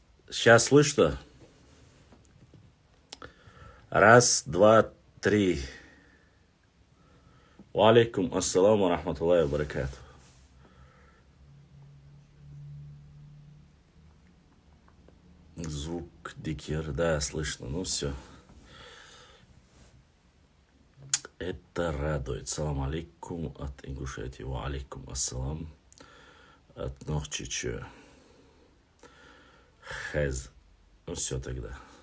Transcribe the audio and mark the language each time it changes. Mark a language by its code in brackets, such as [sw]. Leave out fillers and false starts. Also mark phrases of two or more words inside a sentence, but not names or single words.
[ru] Сейчас слышно? Раз, два, три. [ar] وعليكم السلام ورحمة الله وبركاته. [ru] Звук дикер, да, слышно. Ну все. Это радует. [ar] سلام عليكم [ru] от Ингушетии. [ar] وعليكم السلام [ru] от Нохчича. Хэз. Ну все тогда.